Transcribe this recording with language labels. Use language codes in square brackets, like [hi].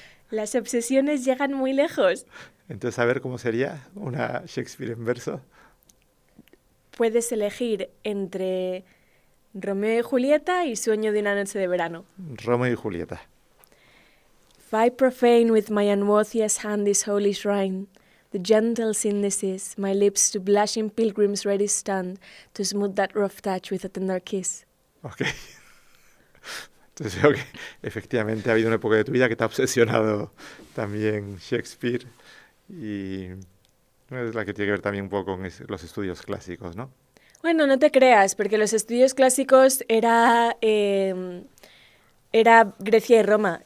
[es] Las obsesiones llegan muy lejos. Entonces, a ver cómo sería una Shakespeare en verso. Puedes elegir entre Romeo y Julieta y Sueño de una noche de verano. Romeo y Julieta. [en] If I profane with my unworthiest hand this holy shrine, the gentle synthesis, my lips to blushing pilgrims ready stand, to smooth that rough touch with a tender kiss. [es] Ok. Entonces veo que efectivamente ha habido una época de tu vida que te ha obsesionado también Shakespeare y es la que tiene que ver también un poco con los estudios clásicos, ¿no? Bueno, no te creas, porque los estudios clásicos era Grecia y Roma.